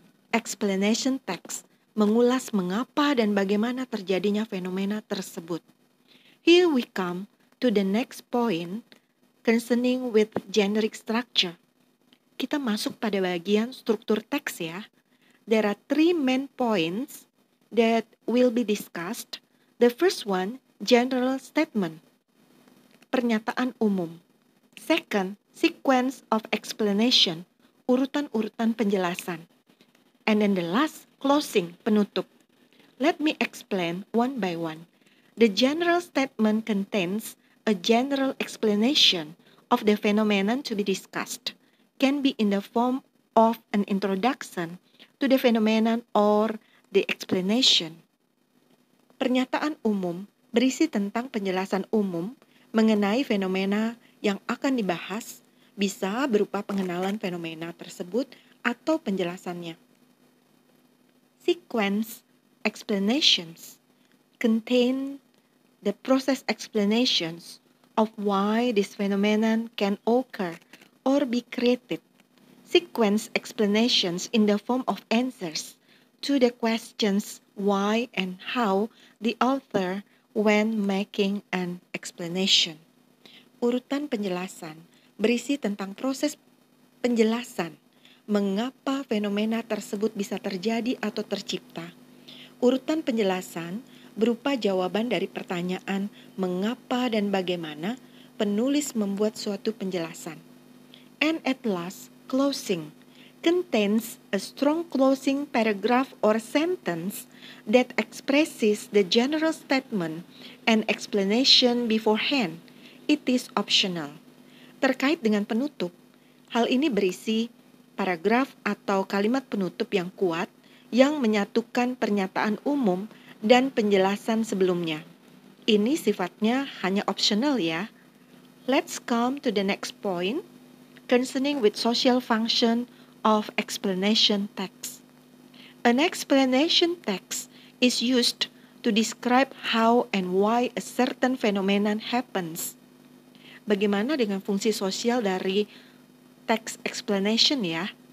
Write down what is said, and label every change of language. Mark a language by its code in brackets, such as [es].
[id] Explanation text mengulas mengapa dan bagaimana terjadinya fenomena tersebut. [en] Here we come to the next point concerning with generic structure. [id] Kita masuk pada bagian struktur teks ya. [en] There are three main points that will be discussed. The first one, general statement. [id] Pernyataan umum. [en] Second, sequence of explanation. [id] Urutan-urutan penjelasan. [en] And then the last, closing, penutup. Let me explain one by one. The general statement contains a general explanation of the phenomenon to be discussed. Can be in the form of an introduction to the phenomenon or the explanation. [id] Pernyataan umum berisi tentang penjelasan umum mengenai fenomena yang akan dibahas, bisa berupa pengenalan fenomena tersebut atau penjelasannya. [en] Sequence explanations contain the process explanations of why this phenomenon can occur or be created. Sequence explanations in the form of answers to the questions why and how the author when making an explanation. [id] Urutan penjelasan berisi tentang proses penjelasan mengapa fenomena tersebut bisa terjadi atau tercipta. Urutan penjelasan berupa jawaban dari pertanyaan mengapa dan bagaimana penulis membuat suatu penjelasan. [en] And at last, closing contains a strong closing paragraph or sentence that expresses the general statement and explanation beforehand. It is optional. [id] Terkait dengan penutup, hal ini berisi paragraf atau kalimat penutup yang kuat yang menyatukan pernyataan umum dan penjelasan sebelumnya. Ini sifatnya hanya optional ya. [en] Let's come to the next point concerning with social function of explanation text. An explanation text is used to describe how and why a certain phenomenon happens. [id] Bagaimana dengan fungsi sosial dari text explanation ya?